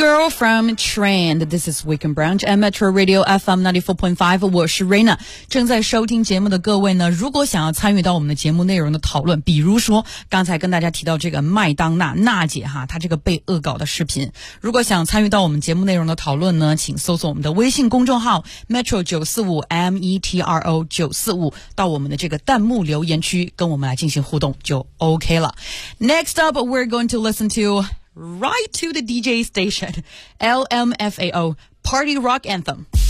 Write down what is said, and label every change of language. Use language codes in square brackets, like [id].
[en] From Trend, this is Weekend Brunch at Metro Radio FM 94.5. [zh] 我是 Raina。正在收听节目的各位呢，如果想要参与到我们的节目内容的讨论，比如说刚才跟大家提到这个麦当娜娜姐哈，她这个被恶搞的视频，如果想参与到我们节目内容的讨论呢，请搜索我们的微信公众号 Metro 945 Metro 945，到我们的这个弹幕留言区跟我们来进行互动就 OK 了。 [en] Next up, we're going to listen toRight to the DJ station, LMFAO, Party Rock Anthem.